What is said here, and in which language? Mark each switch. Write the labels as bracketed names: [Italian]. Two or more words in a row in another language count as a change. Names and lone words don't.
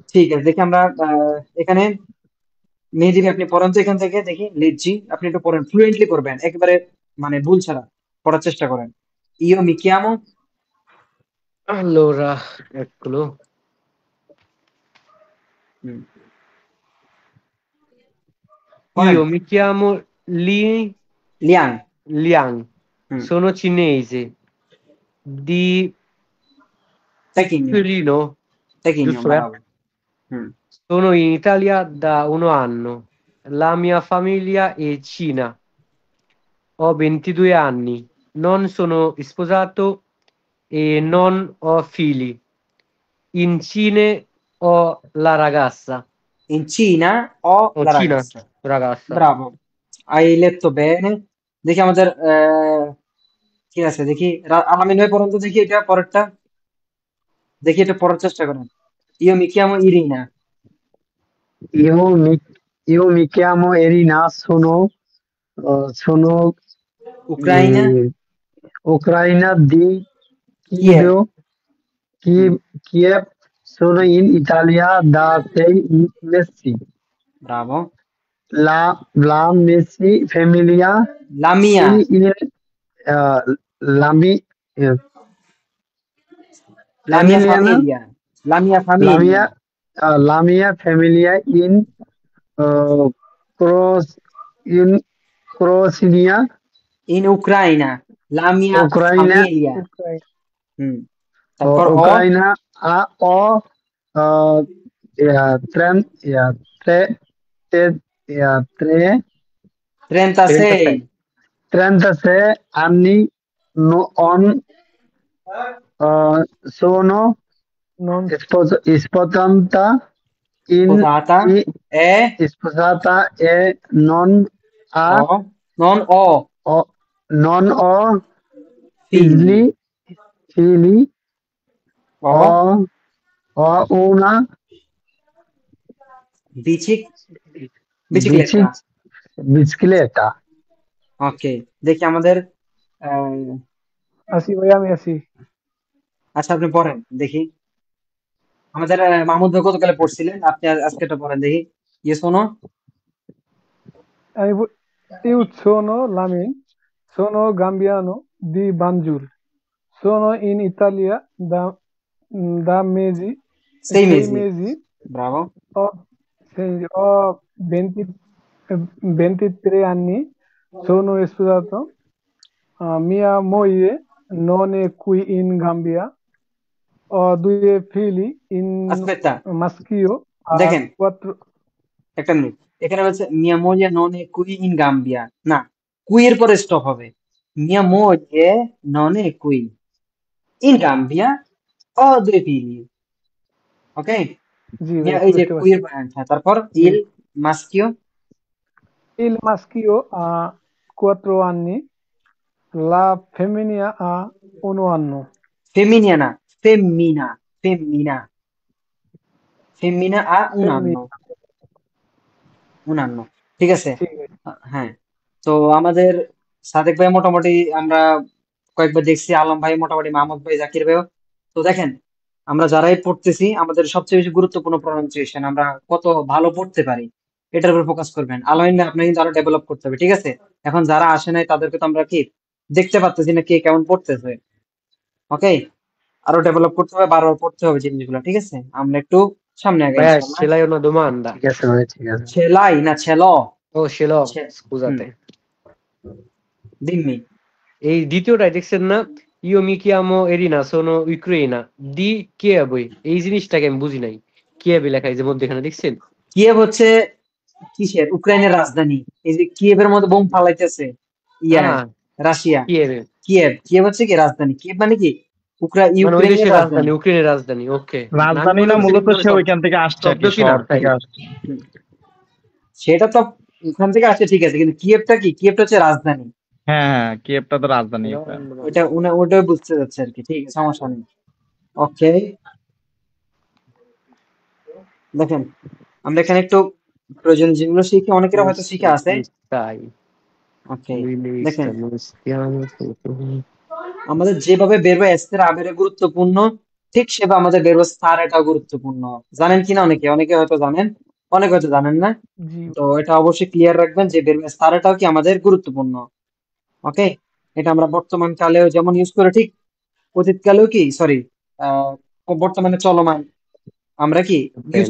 [Bangla] ঠিক আছে, দেখি আমরা এখানে মেহেদী ভাই, আপনি পড়েন তো এখান থেকে, দেখি লিখছি, আপনি একটু পড়েন, ফ্লুয়েন্টলি পড়বেন, একেবারে মানে ভুল ছাড়া পড়ার চেষ্টা করেন। [Italian] Io mi chiamo, Allora, eccolo. [Bangla] হুম, পড়েন। [Italian] Io mi chiamo Li লিয়াং, Liang, হুম, sono cinese, di পেকিনিও, Pechino, পেকিনিও, giusto, eh? bravo, হুম, Sono in Italia da 1 anno. La mia famiglia è Cina. Ho 22 anni. Non sono sposato e non ho figli. In Cina ho la ragazza. in Cina ho O la Cina, ragazza, ragazza. bravo, hai letto bene। [Bangla] দেখি আমাদের কি আছে দেখি, আলামিন ভাই পড়েন তো দেখি, এটা পরেরটা দেখি, এটা পড়ার চেষ্টা করেন। [Italian] Io mi chiamo Irina, Io mi, io mi chiamo Erina, sono উক্রাইনা, eh, ucraina di কিয়েভ, হুম, Kiev, sono in Italia da 6 mesi. bravo, La Messi famiglia la mia, eh, la mi- eh, la mia famiglia, famiglia, la mia la famiglia, mia, la mia famiglia uh, Cros- in Croatia, in Ucraina, la mia Ucraina, famiglia, উক্রাইন [Bangla] হুম, তারপর ও [Italian] Ucraina o uh, [English] yeah, yeah, [Italian] tre, yeah, 36, 36 anni uh, sono নন sposata in sposata, i- e sposata e ha ho, non ho o, non ho figli, figli, ho ho, ho una bici, bici, bicicletta, bicicletta. [Bangla] ওকে। দেখি আমাদের আহ, আসি ভাই, আমি আসি। আচ্ছা আপনি পড়েন দেখি, আমাদের মাহমুদ ভাই গতকালে পড়ছিলেন, আপনি আজকে এটা পড়েন দেখি। ইয়ে শোনো, [Italian] আমি io sono Lamin, sono gambiano di Banjul, sono in Italia da mesi, সেই 6 মেজি, mesi. ব্রাভো, Ho, ho 20 23 anni, sono sposato. Mia moglie non è qui in Gambia. Ho 2 figli, in আস্পেতা, maschio ha [Bangla] দেখেন [Italian] 4. [Bangla] একটা মিনিট, এখানে বলছে [Italian] mia moglie non è qui in Gambia, [Bangla] না, কুই এর পরে স্টপ হবে, [Italian] mia moglie non è qui in Gambia, ho due figli, [Bangla] ওকে, জি ভাই, মিয়া এই যে বুঝতে কুই পারছি। এর হ্যাঁ, তারপর জি। [Italian] il maschio, Il maschio ha 4 anni, la femmina ha 1 anno. ফেমিনিয়া না, femmina, femmina, femmina ha un anno, Femmina, [Bangla] উনান্ন, ঠিক আছে। ঠিক আছে। হ্যাঁ, তো আমাদের সাদেক ভাই মোটামুটি আমরা কয়েকবার দেখছি, আলম ভাই মোটামুটি, মাহমুদ ভাই, জাকির ভাইও। তো দেখেন, আমরা যারাই পড়তেছি, আমাদের সবচেয়ে বেশি গুরুত্বপূর্ণ প্রনাউন্সিয়েশন, আমরা কত ভালো পড়তে পারি এটার উপর ফোকাস করবেন। আলামিন ভাই আপনাকে কিন্তু আরো ডেভেলপ করতে হবে, ঠিক আছে। এখন যারা আসে নাই তাদেরকে তো আমরা কি দেখতে পাচ্তেছি না কে কেমন পড়তেছে, ওকে, আরো ডেভেলপ করতে হবে, বারবার পড়তে হবে জিনিসগুলো, ঠিক আছে। আমরা একটু সামনে আগে [Italian] Beh, [Arabic] ইনশাল্লাহ। [Italian] ce l'hai una domanda? [Bangla] ঠিক আছে ভাই, ঠিক আছে। [Italian] ce l'hai, no, ce l'ho, Oh, ce l'ho, [Bangla] হুম, [Italian] scusate. দিম্মি, E il [Bangla] দ্বিতীয়টা দেখছেন না? [Italian] Io mi chiamo Erina, sono ucraina, di Kiev। [Bangla] এই জিনিসটাকে আমি বুঝি নাই। কিয়েভ লেখা এই যে মধ্যখানে দেখছেন? কিয়েভ হচ্ছে কিসের, ইউক্রেনের রাজধানী। এই যে কিয়েভের মধ্যে বোম ফালাইতেছে ইয়া, হ্যাঁ, রাশিয়া। কিয়েভ কিয়েভ, কিয়েভ হচ্ছে কি রাজধানী, কিয়েভ মানে কি মানে ওই ইউক্রেনের দেশের রাজধানী। রাজধানী, ইউক্রেনের রাজধানী। ওকে, আমি রাজধানী মনে না, করছি মূলত কোনো সে ওইখান থেকে আসছে আর শব্দ কি, কিনা শহর তাই। থেকে আসছে। হুম, সেটা তো ওখান থেকে আসে, ঠিক আছে, কিন্তু কিয়েভটা কি, কিয়েভটা হচ্ছে রাজধানী। হ্যাঁ হ্যাঁ, কিয়েভটা তো রাজধানী ইউক্রেন। ওটাই বুঝতে যাচ্ছে আর কি, ঠিক আছে, সমস্যা নেই। ওকে, দেখেন আমরা এখানে একটু প্রয়োজনীয় যেগুলো শিখে, অনেকেরা হয়তো শিখে আছে। [Italian] Stai, [Bangla] ওকে, [Italian] Luilista, [Bangla] দেখেন [Italian] non stiamo. [Bangla] আমাদের যেভাবে [Italian] verbo essere avere [Bangla] গুরুত্বপূর্ণ, ঠিক সেভাবে আমাদের [Italian] verbo stare, [Bangla] এটাও গুরুত্বপূর্ণ। জানেন কিনা অনেকে, অনেকে হয়তো জানেন অনেক হয়তো জানেন না, জি তো এটা অবশ্যই ক্লিয়ার রাখবেন যে verb স্তারেটাও কি আমাদের গুরুত্বপূর্ণ। ওকে, এটা আমরা বর্তমান কালেও যেমন ইউজ করে, ঠিক অতীত কালেও কি সরি বর্তমানে চলমান আমরা কি ইউজ